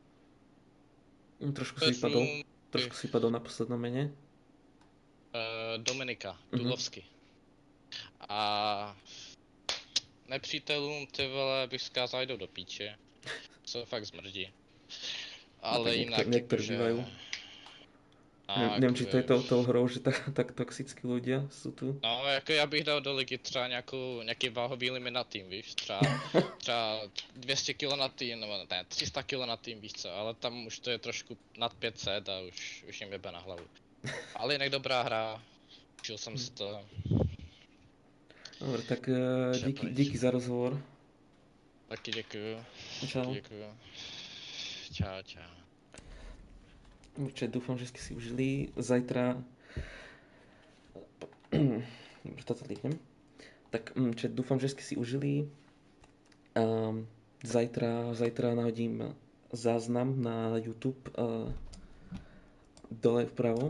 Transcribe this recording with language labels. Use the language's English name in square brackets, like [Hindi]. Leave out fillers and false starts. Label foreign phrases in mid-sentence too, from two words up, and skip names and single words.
[Slovak] Trošku si vypadol na poslednom mene. Dominika Tulovsky. [Czech] A nepřítelům ty vole bych vzkázal jdou do píče. Co fakt zmrdí. Ale jinak [Slovak] niektorí bývajú. Neviem, či to je tou hrou, že tak toxickí ľudia sú tu. No, [Czech] jako já bych dal do ligy třeba nějaký váhový limit na tým, víš, třeba 200 kg na tým, nebo ne, 300 kg na tým, víš co, ale tam už to je trošku nad 500 a už jim jebe na hlavu. Ale jinak dobrá hra, užil jsem si to. Dobre, tak díky za rozhovor. Taky děkuju. Čau. Čau. [Slovak] Určite dúfam, že ste si užili. Zajtra... toto líknem. Tak dúfam, že ste si užili. Zajtra nahodím záznam na YouTube dole vpravo.